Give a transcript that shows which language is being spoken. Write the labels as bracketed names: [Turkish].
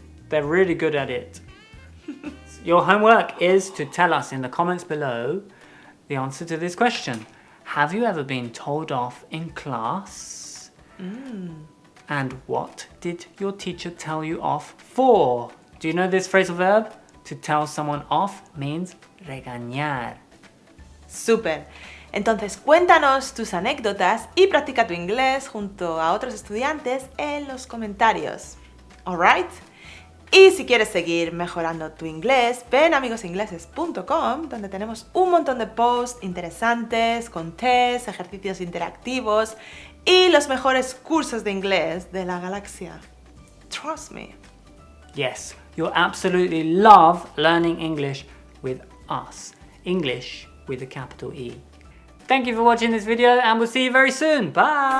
[English] They're really good at it. Your homework is to tell us in the comments below the answer to this question. Have you ever been told off in class? And what did your teacher tell you off for? Do you know this phrasal verb? To tell someone off means regañar. [Spanish] Súper. Entonces cuéntanos tus anécdotas y practica tu inglés junto a otros estudiantes en los comentarios. Alright? Y si quieres seguir mejorando tu inglés, ven a amigosingleses.com, donde tenemos un montón de posts interesantes con tests, ejercicios interactivos y los mejores cursos de inglés de la galaxia. [English] Trust me. Yes, you'll absolutely love learning English with us. English with a capital E. Thank you for watching this video and we'll see you very soon. Bye!